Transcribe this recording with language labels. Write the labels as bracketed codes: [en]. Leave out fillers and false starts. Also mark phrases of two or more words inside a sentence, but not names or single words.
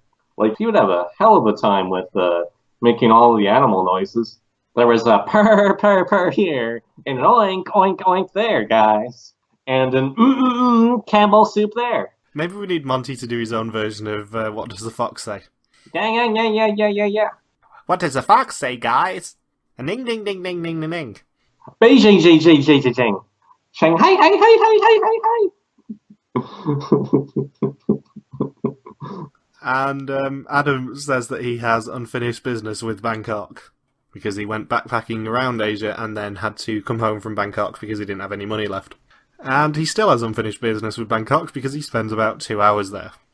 [en] Like, he would have a hell of a time with making all of the animal noises. There was a purr, purr, purr here, and an oink, oink, oink there, guys. And an Campbell soup there. Maybe we need Monty to do his own version of What Does the Fox Say? Yeah. What does the fox say, guys? A ning ding ding ding ding ding ding. Beijing, jing, jing, jing, jing, jing. Shanghai, hi. And Adam says that he has unfinished business with Bangkok because he went backpacking around Asia and then had to come home from Bangkok because he didn't have any money left. And he still has unfinished business with Bangkok because he spends about 2 hours there.